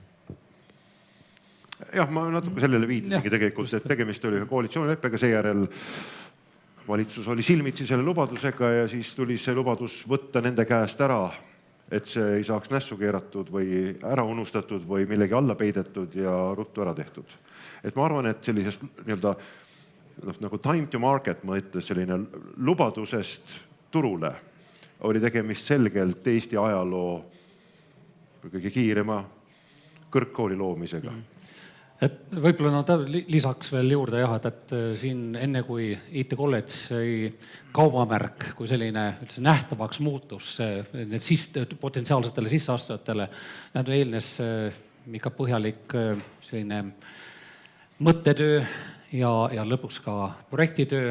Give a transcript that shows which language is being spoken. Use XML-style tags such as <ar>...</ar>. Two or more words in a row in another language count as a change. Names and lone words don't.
<et>Jah, ma natuke sellele viitasingi tegelikult, et tegemist oli koalitsioonileppega, seejärel valitsus oli silmitsi selle lubadusega ja siis tuli see lubadus võtta nende käest ära, et see ei saaks nässu keeratud või ära unustatud või millegi alla peidetud ja ruttu ära tehtud. Et ma arvan, et sellisest nii-öelda nagu</et> <en>time to market</en> <et>mõttes selline lubadusest turule oli tegemist selgelt Eesti ajaloo kõige kiirema kõrgkooli loomisega. Et võib-olla lisaks veel juurde jah, et siin enne kui IT College sai kaubamärk kui selline nähtavaks muutus need potentsiaalsetele sisseastujatele, need eelnes ikka põhjalik selline mõttetöö ja lõpuks ka projektitöö.</et>